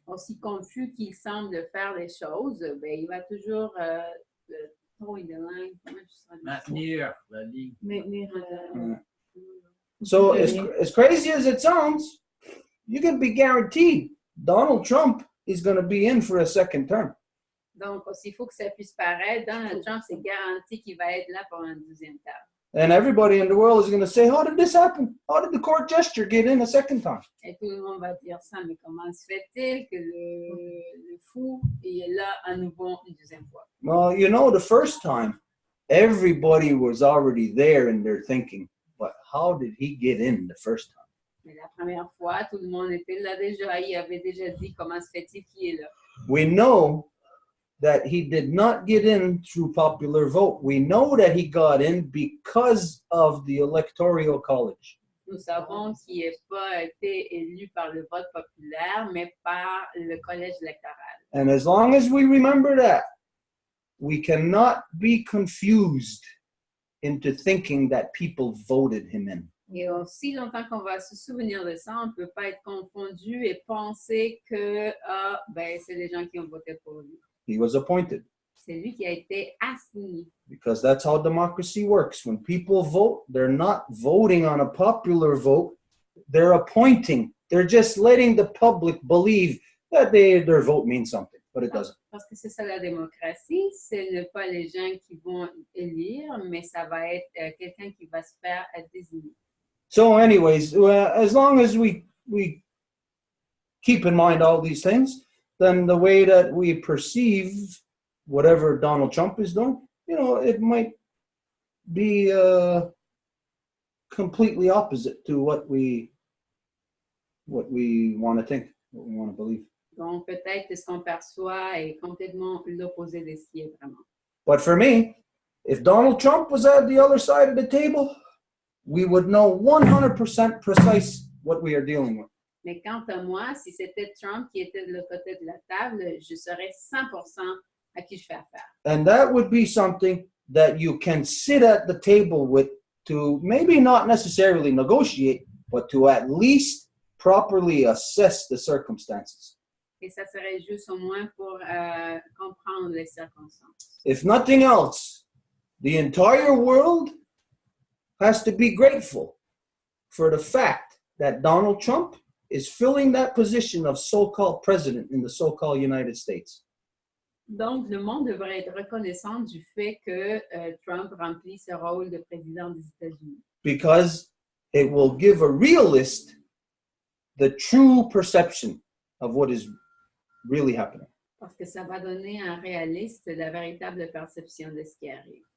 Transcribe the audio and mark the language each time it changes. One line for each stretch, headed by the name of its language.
French: Aussi confus qu'il semble faire les choses, ben, il va toujours
English: towing the line.
French: Maintenir la ligne.
English: So as crazy as it sounds, you can be guaranteed Donald Trump is going to be in for a second term.
French: Donc, aussi faux que ça puisse paraître, Donald Trump, c'est garanti qu'il va être là pour un deuxième terme.
English: And everybody in the world is going to say, how did this happen? How did the court gesture get in a second time?
French: Et tout le monde va dire ça, mais comment se fait-il que le fou est là à nouveau une deuxième fois?
English: Well, you know, the first time, everybody was already there in their thinking, but how did he get in the first time?
French: Mais la première fois, tout le monde était là déjà, il avait déjà dit comment se fait-il qu'il est là.
English: We know that he did not get in through popular vote. We know that he got in because of the electoral college.
French: Nous savons qu'il n'a pas été élu par le vote populaire, mais par le collège électoral.
English: And as long as we remember that, we cannot be confused into thinking that people voted him in.
French: Et aussi longtemps qu'on va se souvenir de ça, on ne peut pas être confondu et penser que c'est les gens qui ont voté pour lui.
English: He was appointed.
French: C'est lui qui a été assigné.
English: Because that's how democracy works. When people vote, they're not voting on a popular vote. They're appointing. They're just letting the public believe that their vote means something, but it doesn't.
French: Parce que c'est ça la démocratie, ce n'est pas les gens qui vont élire, mais ça va être quelqu'un qui va se faire désigner.
English: So anyways, as long as we keep in mind all these things, then the way that we perceive whatever Donald Trump is doing, it might be completely opposite to what we want to think, what we want to believe.
French: Donc peut-être que ce qu'on perçoit est complètement l'opposé de ce qui est vraiment.
English: But for me, if Donald Trump was at the other side of the table, we would know 100% precise what we are dealing with.
French: Mais quant à moi, si c'était Trump qui était de l'autre côté de la table, je saurais 100% à qui je fais affaire.
English: And that would be something that you can sit at the table with to maybe not necessarily negotiate, but to at least properly assess the circumstances.
French: Et ça serait juste au moins pour comprendre les circonstances.
English: If nothing else, the entire world has to be grateful for the fact that Donald Trump is filling that position of so-called president in the so-called United States.
French: Donc, le monde devrait être reconnaissant du fait que Trump remplit ce rôle de président des États-Unis.
English: Because it will give a realist the true perception of what is really happening.
French: Parce que ça va donner à un réaliste la véritable perception de ce qui arrive.